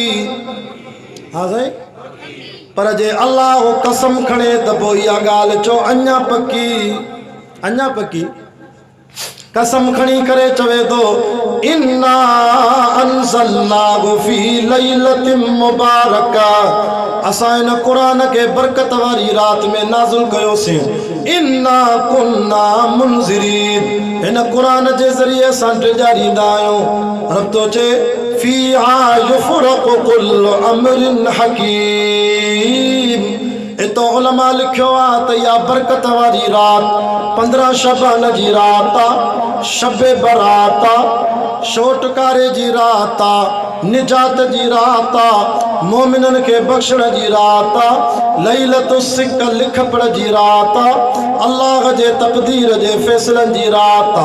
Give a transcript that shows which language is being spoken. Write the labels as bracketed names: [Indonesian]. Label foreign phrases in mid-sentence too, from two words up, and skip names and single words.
[Sindhi] हा साईं, पर जे अल्लाह वो कसम खणे त पोइ इहा ॻाल्हि चओ अञा पकी, अञा पकी। कसम खणी करे चवे थो [Arabic] إنا أنزلناه في ليلة مباركة, [Sindhi] असां इन क़ुरान खे बरकत वारी रात में नाज़िल कयोसीं। [Arabic] إنا كنا منذرين, [Sindhi] हिन क़ुरान जे ज़रिए असां ॾियारींदा आहियूं। रब थो चए [Arabic] فيها يفرق كل أمر حكيم. [Sindhi] इतो उलमा लिखियो आहे त इहा बरकत वारी रात 15 शबान जी रात आहे, शबे बरात आहे, शोटकारे जी रात आहे, निजात जी रात आहे, मोमिननि खे बख़्शण जी रात आहे, लैलतु सिक लिख पढ़ जी रात आहे, अल्लाह जे तक़दीर जे फ़ैसिलनि जी रात आहे।